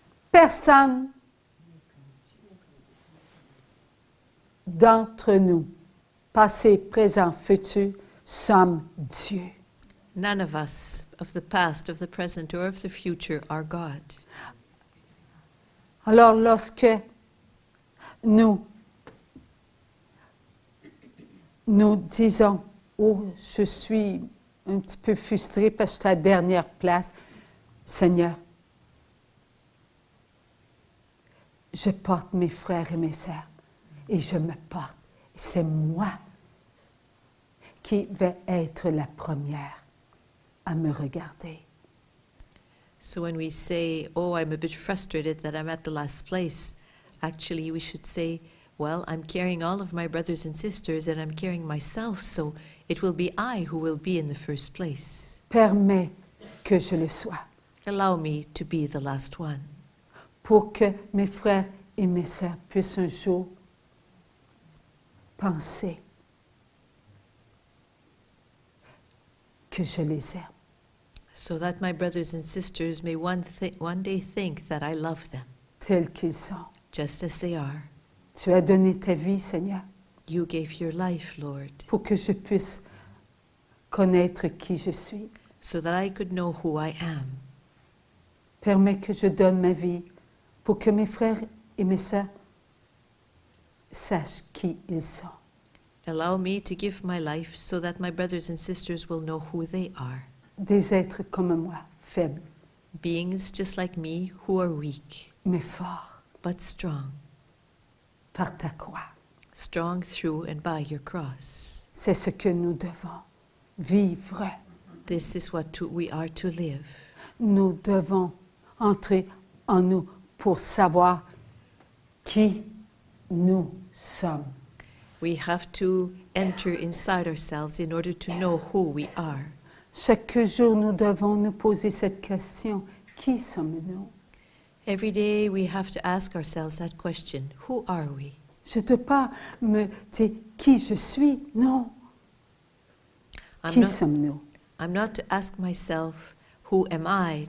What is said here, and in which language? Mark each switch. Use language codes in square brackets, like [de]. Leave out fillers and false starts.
[fr] Personne d'entre nous, passé, présent, futur, sommes Dieu. [en] None of us, of the past, of the present, or of the future, are God. [fr] Alors, lorsque nous disons, oh, je suis un petit peu frustrée parce que je suis à la dernière place, Seigneur, je porte mes frères et mes sœurs et je me porte. C'est moi qui vais être la première à me regarder. [en] So when we say, oh, I'm a bit frustrated that I'm at the last place, actually we should say, well, I'm carrying all of my brothers and sisters and I'm carrying myself, so it will be I who will be in the first place. [fr] Permets que je le sois, [en] Allow me to be the last one, [fr] pour que mes frères et mes sœurs puissent un jour penser que je les aime. [en] so that my brothers and sisters may one day think that I love them, [fr] Tels qu'ils sont. [en] just as they are. [fr] Tu as donné ta vie, Seigneur, [en] You gave your life, Lord, [fr] pour que je puisse connaître qui je suis. [en] so that I could know who I am. [fr] Permets que je donne ma vie pour que mes frères et mes sœurs sachent qui ils sont. [en] Allow me to give my life so that my brothers and sisters will know who they are. [fr] Des êtres comme moi, faibles, [en] Beings just like me who are weak, [fr] mais forts [en] but strong [fr] par ta croix. [en] strong through and by your cross. [fr] C'est ce que nous devons vivre. [en] This is what we are to live. [fr] Nous devons entrer en nous pour savoir qui nous sommes. [en] We have to enter inside ourselves in order to know who we are. [fr] Chaque jour, nous devons nous poser cette question. Qui sommes-nous? [en] Every day we have to ask ourselves that question. Who are we? [fr] Je ne dois pas me dire qui je suis. Non. Qui sommes-nous? [en] I'm not to ask myself, who am I?